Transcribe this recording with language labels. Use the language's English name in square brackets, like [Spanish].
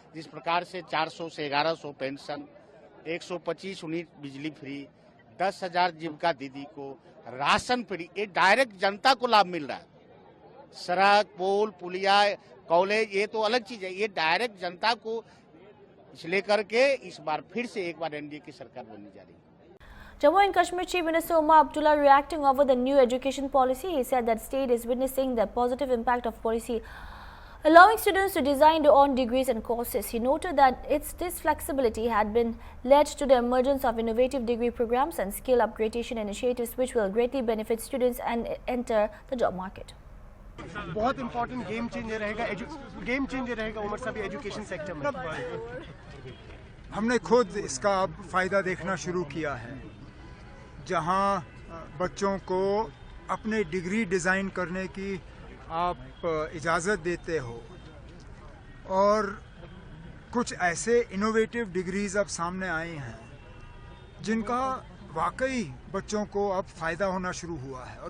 [Hindi] जिस प्रकार से 400 से 1100 पेंशन, 125 यूनिट बिजली फ्री, 10,000 जीविका दीदी को राशन फ्री, ये डायरेक्ट जनता को लाभ मिल रहा है। सड़क, पुल, पुलिया, कॉलेज, ये तो अलग चीज है, ये डायरेक्ट जनता को। इसलिए करके इस बार फिर से एक बार एनडीए की सरकार बनने जा रही है। [English] Jammu and Kashmir Chief Minister Umar Abdullah reacting over the new education policy. He said that state is witnessing the positive impact of policy, allowing students to design their own degrees and courses. He noted that this flexibility had been led to the emergence of innovative degree programs and skill upgradation initiatives, which will greatly benefit students and enter the job market. [Hindi] बहुत important game changer रहेगा उमर साहब education sector में। हमने खुद इसका अब फायदा देखना शुरू किया है, जहां बच्चों को अपने डिग्री डिज़ाइन करने की आप इजाज़त देते हो और कुछ ऐसे इनोवेटिव डिग्रीज अब सामने आए हैं जिनका वाकई बच्चों को अब फ़ायदा होना शुरू हुआ है।